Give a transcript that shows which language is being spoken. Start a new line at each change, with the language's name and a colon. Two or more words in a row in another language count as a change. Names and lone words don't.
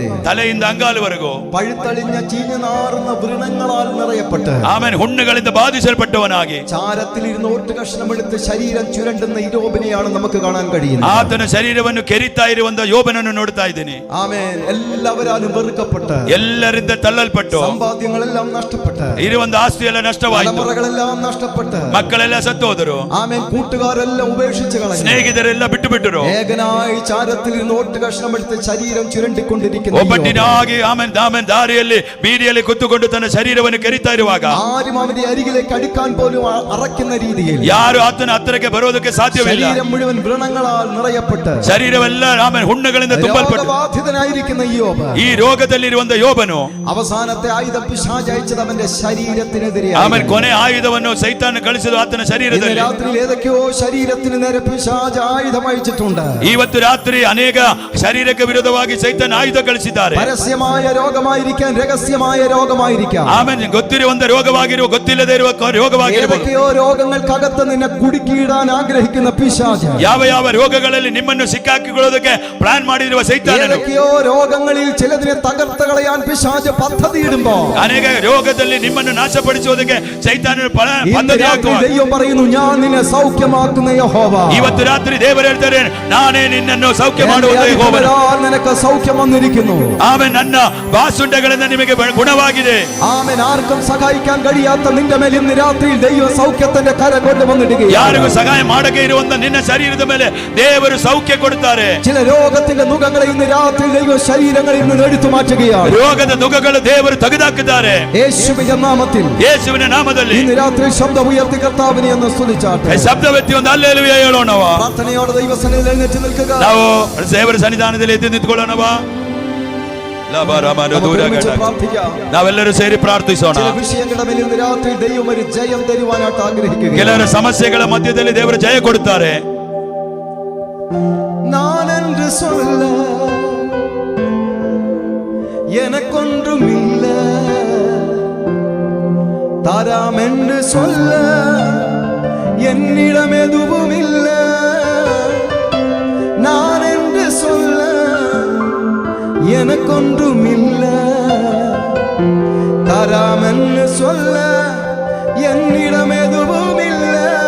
Kannada: ತಲೆಯಿಂದ ಅಂಗಾಲುವರೆಗೂ
Malayalam: പഴുത്തളിഞ്ഞ ചീഞ്ഞു നാറുന്ന വൃണങ്ങളാൽ നിറയപ്പെട്ട്,
Kannada: ಆಮೇಲೆ ಹುಣ್ಣುಗಳಿಂದ ಬಾಧಿಸಲ್ಪಟ್ಟವನಾಗಿ,
Malayalam: ചാരത്തിൽ ഇരുന്ന് ഒട്ട് കഷ്ണമെടുത്ത് ശരീരം ചുരണ്ടുന്ന ഇരോബിനെയാണ് നമുക്ക് കാണാൻ കഴിയുന്നത്.
Kannada: ಆತನ ಶರೀರವನ್ನು ಕೆರಿತಾ ಇರುವಂತ ಯೋಬನನ್ನು ನೋಡ್ತಾ ಇದ್ದೀನಿ.
Malayalam: ആമേൻ. എല്ലാവരാലും വെറുക്കപ്പെട്ട്,
Kannada: ಎಲ್ಲರಿಂದ ತಳ್ಳಲ್ಪಟ್ಟು,
Malayalam: സമ്പാദ്യങ്ങളെല്ലാം നഷ്ടപ്പെട്ട്,
Kannada: ಇರುವಂತ ಆಸ್ತಿ ಎಲ್ಲ ನಷ್ಟವಾಯಿತು,
Malayalam: തലമുറകളെല്ലാം നഷ്ടപ്പെട്ട്,
Kannada: ಮಕ್ಕಳೆಲ್ಲ ಸತ್ತೋದರು,
Malayalam: ആമേൻ. കൂട്ടുകാരെല്ലാം ഉപേക്ഷിച്ച് കളഞ്ഞു,
Kannada: ಸ್ನೇಹಿತರೆಲ್ಲ ಬಿಟ್ಟು ಬಿಟ್ಟರು.
Malayalam: ഏകനായി ചാരത്തിൽ ഇരുന്ന് ഒട്ട് കഷ്ണമെടുത്ത് ശരീരം ചുരണ്ടിക്കൊണ്ടിരിക്കുന്ന
Kannada: ಒಬ್ಬಟ್ಟಿನಾಗಿ ಆಮೇಲೆ ದಾರಿಯಲ್ಲಿ ಬೀದಿಯಲ್ಲಿ ಕುತ್ತುಕೊಂಡು ತನ್ನ ಶರೀರವನ್ನು ಕೆರಿತಾ ಇರುವಾಗ,
Malayalam: ആരും അവന്റെ അരികിലേക്ക് അടുക്കാൻ പോലും അറക്കുന്ന രീതിയിൽ
Kannada: ಯಾರು ಆತನ ಹತ್ತಿರಕ್ಕೆ ಬರೋದಕ್ಕೆ ಸಾಧ್ಯವಿಲ್ಲ.
Malayalam: ശരീരം മുഴുവൻ വ്രണങ്ങളാൽ നിറയപ്പെട്ട്,
Kannada: ಶರೀರವೆಲ್ಲ ಆಮೇಲೆ ಹುಣ್ಣುಗಳಿಂದ ತುಂಬಲ್ಪಟ್ಟು
Malayalam: രോഗബാധിതനായിരിക്കുന്ന യോബ്,
Kannada: ಈ ರೋಗದಲ್ಲಿರುವಂತ ಯೋಬನು
Malayalam: അവസാനത്തെ ആയുധം പിശാച് അയച്ചത് അവന്റെ ശരീരത്തിനെതിരെ.
Kannada: ಆಮೇಲೆ ಕೊನೆ ಆಯುಧವನ್ನು ಸೈತಾನ ಕಳಿಸಿದ ಆತನ ಶರೀರದಲ್ಲಿ.
Malayalam: രാത്രിയിൽ ഏതൊക്കെയോ ശരീരത്തിന് നേരെ പിശാച് ആയുധം അയച്ചിട്ടുണ്ട്.
Kannada: ಇವತ್ತು ರಾತ್ರಿ ಅನೇಕ ಶರೀರಕ್ಕೆ ವಿರೋಧವಾಗಿ ಸೈತಾನ ಆಯುಧ ಕಳಿಸಿದ್ದಾರೆ.
Malayalam: പരസ്യമായ രോഗമായിരിക്കാം, രഹസ്യമായ രോഗമായിരിക്കാം,
Kannada: ಆಮೇಲೆ ಗೊತ್ತಿರುವಂತ ರೋಗವಾಗಿರುವ, ಗೊತ್ತಿಲ್ಲದೆ ಇರುವ ರೋಗವಾಗಿರುವ,
Malayalam: ഏതൊക്കെയോ രോഗങ്ങൾക്കകത്ത് നിന്നെ കുടുക്കിയിടാൻ ആഗ്രഹിക്കുന്ന പിശാച്,
Kannada: ಯಾವ ಯಾವ ರೋಗಗಳಲ್ಲಿ ನಿಮ್ಮನ್ನು ಸಿಕ್ಕಾಕಿಕೊಳ್ಳೋದಕ್ಕೆ ಪ್ಲಾನ್ ಮಾಡಿರುವ ಸೈತಾನನು,
Malayalam: ഏതൊക്കെയോ രോഗങ്ങളിൽ ചിലതിനെ തകർത്ത് കളയാൻ പിശാച് പദ്ധതിയിടുമ്പോ,
Kannada: ಅನೇಕ ರೋಗದಲ್ಲಿ ನಿಮ್ಮನ್ನು ನಾಶಪಡಿಸುವುದಕ್ಕೆ ಸೈತಾನನು ಪದ್ಧತಿ ಹಾಕುವ.
Malayalam: ദൈവം പറയുന്നു, ഞാൻ നിന്നെ സൗഖ്യമാക്കുന്ന യഹോവ.
Kannada: ಇವತ್ತು ರಾತ್ರಿ ದೇವರು ಹೇಳ್ತಾರೆ, ನಾನೇ ನಿನ್ನನ್ನು ಸೌಖ್ಯ ಮಾಡುವುದು ಯೆಹೋವನು.
Malayalam: നിനക്ക് സൗഖ്യം വന്നിരിക്കുന്നു.
Kannada: ಆಮೇಲೆ ನನ್ನ ಬಾಸುಂಡಗಳಿಂದ ನಿಮಗೆ ಗುಣವಾಗಿದೆ.
Malayalam: ആമേൻ. ആർക്കും സഹായിക്കാൻ കഴിയാത്ത നിന്റെ മേൽ ഇന്ന് രാത്രിയിൽ ദൈവം സൗഖ്യത്തിന്റെ കരം കൊണ്ടുവന്നിടുകയാണ്.
Kannada: ಯಾರಿಗೂ ಸಹಾಯ ಮಾಡಕ್ಕೆ ಇರುವಂತ ನಿನ್ನ ಶರೀರದ ಮೇಲೆ ದೇವರು ಸೌಖ್ಯ ಕೊಡುತ್ತಾರೆ.
Malayalam: ചില രോഗത്തിന്റെ നുകങ്ങളെ ഇന്ന് രാത്രി ദൈവം ശരീരങ്ങളിൽ നിന്ന് എടുത്തു മാറ്റുകയാണ്.
Kannada: ರೋಗದ ನುಗಗಳು ದೇವರು ತೆಗೆದುಹಾಕಿದ್ದಾರೆ
Malayalam: യേശുവിന്റെ നാമത്തിൽ.
Kannada: ಯೇಸುವಿನ ನಾಮದಲ್ಲಿ
Malayalam: ഇന്ന് രാത്രി ശബ്ദം ഉയർത്തി കർത്താവിനെ ഒന്ന് സ്തുതിച്ചാട്ടെ.
Kannada: ಶಬ್ದವೆತ್ತಿ ಒಂದು ಹಲ್ಲೆಲೂಯಾ ಹೇಳೋಣವ.
Malayalam: പ്രാർത്ഥനയോടെ ദൈവസന്നിധിയിൽ എഴുന്നേറ്റ് നിൽക്കുക.
Kannada: ನಾವು ದೇವರ ಸನ್ನಿಧಾನದಲ್ಲಿ ಎದ್ದು ನಿಂತ್ಕೊಳ್ಳೋಣವ.
Malayalam: പ്രാർത്ഥിക്കാം.
Kannada: ನಾವೆಲ್ಲರೂ ಸೇರಿ ಪ್ರಾರ್ಥಿಸೋಣ.
Malayalam: ചില വിഷയങ്ങളുടെ മേൽ ഇന്ന് രാത്രി ദൈവം ഒരു ജയം തരുവാനായിട്ട് ആഗ്രഹിക്കുകയാണ്.
Kannada: ಕೆಲವರ ಸಮಸ್ಯೆಗಳ ಮಧ್ಯದಲ್ಲಿ ದೇವರು ಜಯ ಕೊಡುತ್ತಾರೆ.
Tamil: நான் என்று சொல்ல எனக்கொன்றும் இல்லை, தராம் என்று சொல்ல என்னிடம் எதுவும் இல்லை. நான் என்று சொல்ல எனக்கொன்றும் இல்லை, தராம் என்று சொல்ல என்னிடம் எதுவும் இல்லை.